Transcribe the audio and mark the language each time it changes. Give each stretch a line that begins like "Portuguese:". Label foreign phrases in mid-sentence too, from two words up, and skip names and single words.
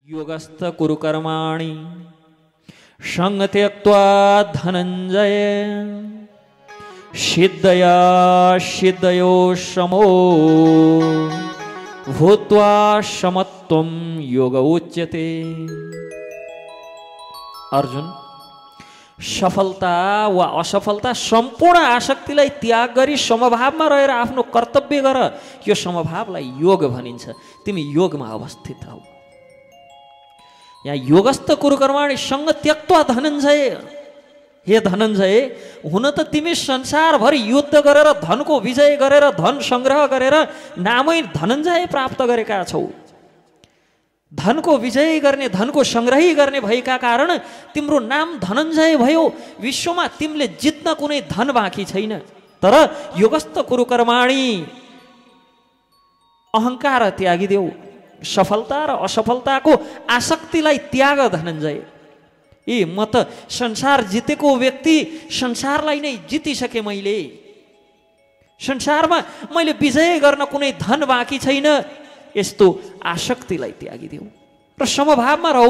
Sanskrit: योगस्थ कुरु कर्माणि संग त्यक्त्वा धनंजय सिद्धया सिद्धयो समो भूत्वा समत्वं योग उच्यते।
Nepali: अर्जुन, सफलता वा असफलता सम्पूर्ण आसक्तिलाई त्याग गरी समभावमा रहेर आफ्नो कर्तव्य गर, यो समभावलाई योग भनिन्छ। तिमी योगमा अवस्थित हौ।
Sanskrit: यहाँ योगस्थ कुरु कर्माणि संग त्यक्त्वा धनञ्जय।
Nepali: हे धनञ्जय, हुन त तिमी संसारभरि युद्ध गरेर धनको विजय गरेर धन संग्रह गरेर नामै धनञ्जय प्राप्त गरेका छौ। धनको विजय गर्ने, धनको संग्रही गर्ने भएका कारण तिम्रो नाम धनञ्जय भयो। विश्वमा तिमीले जित्न कुनै धन बाँकी छैन। तर
Sanskrit: योगस्थ कुरु कर्माणि,
Nepali: अहंकार त्यागिदेऊ, सफलता र असफलताको आसक्तिलाई त्याग धनञ्जय। म त संसार जितेको व्यक्ति, संसारलाई नै जितिसके मैले। संसारमा मैले विजय गर्न कुनै धन बाँकी छैन। यस्तो आसक्तिलाई त्यागिदेऊ र समभावमा रहौ।